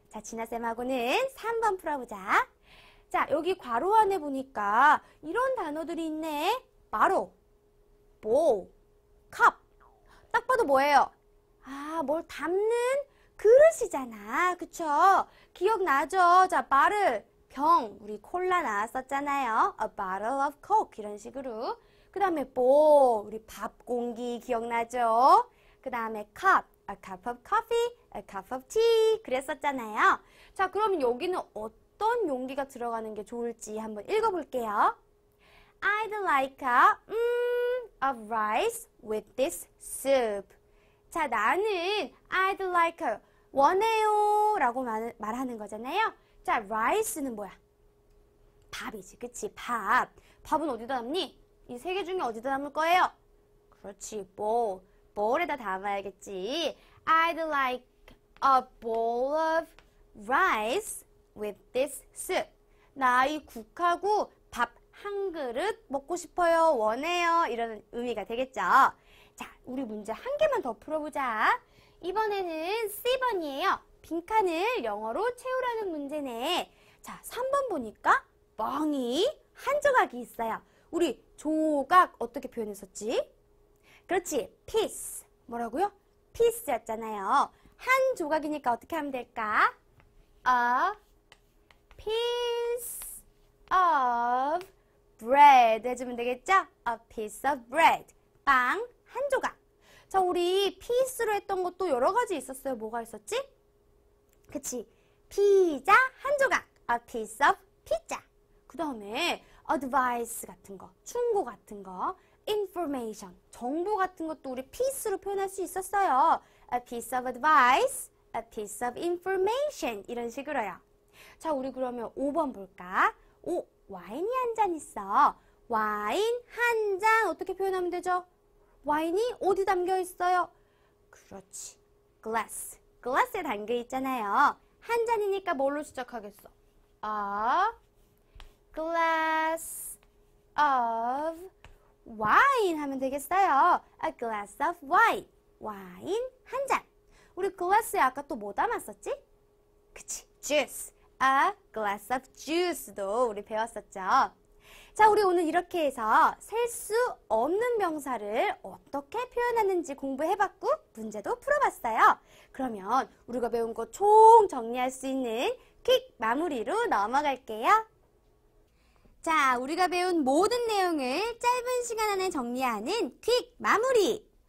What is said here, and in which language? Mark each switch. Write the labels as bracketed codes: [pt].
[ko] 자, 진아쌤하고는 3번 풀어보자. 자, 여기 괄호 안에 보니까 이런 단어들이 있네. 바로 bowl, cup. 딱 봐도 뭐예요? 아, 뭘 담는 그릇이잖아. 그쵸? 기억나죠? 자, 바를, 병, 우리 콜라 나왔었잖아요. [en] A bottle of coke [ko] 이런 식으로. 그 다음에 bowl, 우리 밥 공기 기억나죠? 그 다음에 [en] cup, a cup of coffee, a cup of tea [ko] 그랬었잖아요. 자, 그러면 여기는 어떤 용기가 들어가는 게 좋을지 한번 읽어볼게요. [en] I'd like a rice with this soup. [ko] 자, 나는 [en] I'd like [ko] 원해요 라고 말하는 거잖아요. 자, rice는 뭐야? 밥이지, 그치? 밥. 밥은 어디다 담니? 이 세 개 중에 어디다 담을 거예요? 그렇지, bowl. bowl에다 담아야겠지. [en] I'd like a bowl of rice with this soup. [ko] 나 이 국하고 밥 한 그릇 먹고 싶어요. 원해요. 이런 의미가 되겠죠. 자, 우리 문제 한 개만 더 풀어보자. 이번에는 C번이에요. 빈칸을 영어로 채우라는 문제네. 자, 3번 보니까 멍이 한 조각이 있어요. 우리 조각 어떻게 표현했었지? 그렇지, piece. 뭐라고요? piece였잖아요. 한 조각이니까 어떻게 하면 될까? [en] A piece of bread [ko] 해주면 되겠죠? [en] A piece of bread. [ko] 빵 한 조각. 자, 우리 piece로 했던 것도 여러 가지 있었어요. 뭐가 있었지? 그치, 피자 한 조각. [en] A piece of pizza. [ko] 그 다음에 advice 같은 거, 충고 같은 거, information, 정보 같은 것도 우리 piece로 표현할 수 있었어요. [en] A piece of advice, a piece of information [ko] 이런 식으로요. 자, 우리 그러면 5번 볼까? 오, 와인이 한 잔 있어. 와인 한 잔 어떻게 표현하면 되죠? 와인이 어디 담겨 있어요? 그렇지, glass. glass에 담겨 있잖아요. 한 잔이니까 뭘로 시작하겠어? [en] A glass of wine 하면 되겠어요. A glass of wine. [ko] 와인 한 잔. 우리 glass에 아까 또 뭐 담았었지? 그치, juice. [en] A glass of juice도 [ko] 우리 배웠었죠. 자, 우리 오늘 이렇게 해서 셀 수 없는 명사를 어떻게 표현하는지 공부해봤고 문제도 풀어봤어요. 그러면 우리가 배운 거 총 정리할 수 있는 퀵 마무리로 넘어갈게요. 자, 우리가 배운 모든 내용을 짧은 시간 안에 정리하는 퀵 마무리.